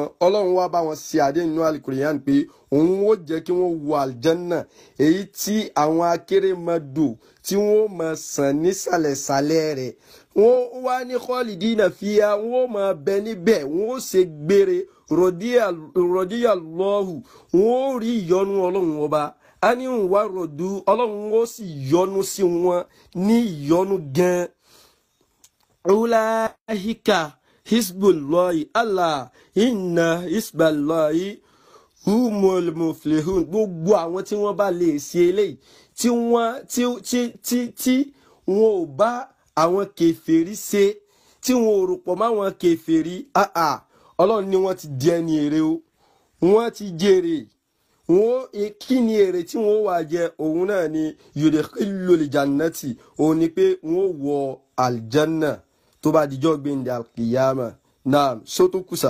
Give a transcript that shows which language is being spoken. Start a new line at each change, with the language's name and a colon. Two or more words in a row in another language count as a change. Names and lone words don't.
Yoruba: Ọlọ́run wá bá wọn ṣe àdé nínú Al-Qur'an pé òun ó jẹ́ kí wọ́n wọ àlìjánná èyí tí àwọn akérèmọdò tí wọ́n máa sàn nísàlẹ̀sàlẹ̀ rẹ̀ wọ́n wá ní
Arabic: خالدين فيها
Yoruba: wọ́n máa bẹ níbẹ̀ wọ́n ó ṣe gbére rọ̀díyàlọ́hù wọ́n ó rí ìyọ́nú Ọlọ́run ọba a ní ń wá rọ̀dú Ọlọ́run ó sì yọ́nú sí wọn ní ìyọ́nú gan-an.
Arabic: أولئك حزب الله ألا إن حزب الله هم المفلحون
Yoruba: gbogbo àwọn tí wọ́n bá lè ṣe eléyìí tí wọ́n ò bá àwọn kèfèrí ṣe tí wọ́n ò rò pọ̀ mọ́ àwọn kèfèrí Ọlọ́run ni wọ́n ti di ẹni èrè o wọ́n ti jèrè wọ́n kí ni èrè tí wọ́n wà jẹ òun náà ni
Arabic: يدخل الجنة
Yoruba: òun ni pé wọ́n wọ aljanna tó bá dijọ́ gbẹ̀ndẹ̀ alkiyama náà sótó kùsà.